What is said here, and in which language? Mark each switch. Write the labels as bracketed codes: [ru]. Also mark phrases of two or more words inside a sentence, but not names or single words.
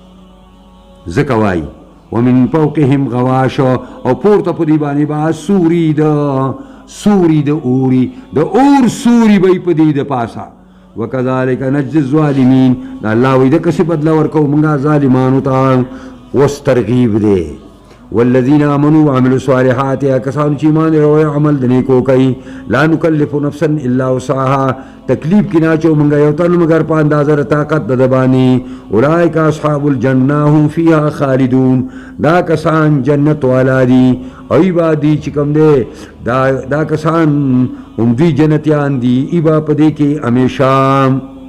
[ar] ځکه وایي ومن فوقهم غواش، [ps] او پورته په دې باندې به سوري د اوري، د اور سوري به یې په دې د پاسه. [ar] وکذلک نجزي الظالمین، [ps] د الله وایي دقسې بدله ورکوو موږ ظالمانو ته. اوس ترغیب دی. [ar] والذین آمنوا وعملوا الصالحات، [ps] کسانو چې ایمان راوړی عمل د نیکو کوي. [ar] لا نکلف نفسا الا وسعها، [ps] تکلیف کې نه اچوو موږ یو تن مګر په اندازه د طاقت د ده باندې. [ar] اولئک اصحاب الجنه هم فیها خالدون، [ps] دا کسان جنت والا دي او ای با دي چې کوم دی دا کسان هم دوی جنتیان دي، ای با په دې کې همیشه.